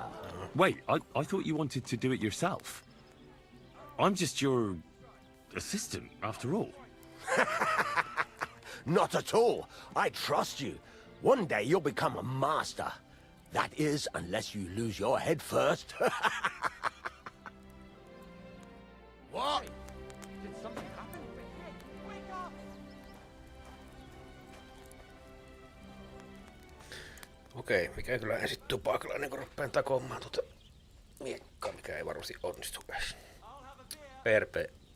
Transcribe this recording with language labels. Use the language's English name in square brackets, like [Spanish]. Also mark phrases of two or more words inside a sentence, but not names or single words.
[English] Wait, I thought you wanted to do it yourself. I'm just your assistant, after all. Not at all. I trust you. One day you'll become a master. That is, unless you lose your head first. What? Did something happen? Wake up! [Finnish] Okei, mikä kyllä ensin tupakalla ennen kuin rupean takomaan tuota miekkaa, mikä ei varmasti onnistu edes. Perpe.